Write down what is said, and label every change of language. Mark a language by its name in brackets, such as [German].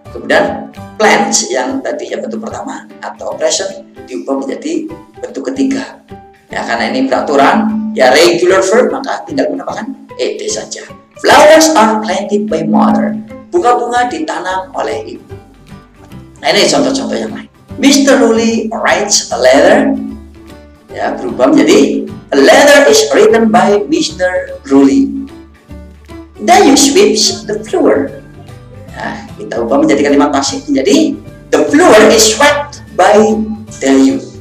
[Indonesian] Kemudian plants yang tadinya bentuk pertama atau present diubah menjadi bentuk ketiga. Ya, karena ini peraturan ya, regular verb, maka tinggal menggunakan ed saja. [English] Flowers are planted by mother. [Indonesian] Bunga-bunga ditanam oleh ibu. Nah, ini contoh-contoh yang lain. [English] Mr. Ruli writes a letter. [Indonesian] Ya, berubah menjadi [English] a letter is written by Mr. Ruli. Dayu sweeps the floor. [Indonesian] Nah, kita ubah menjadi kalimat pasif menjadi [English] the floor is swept by Dayu.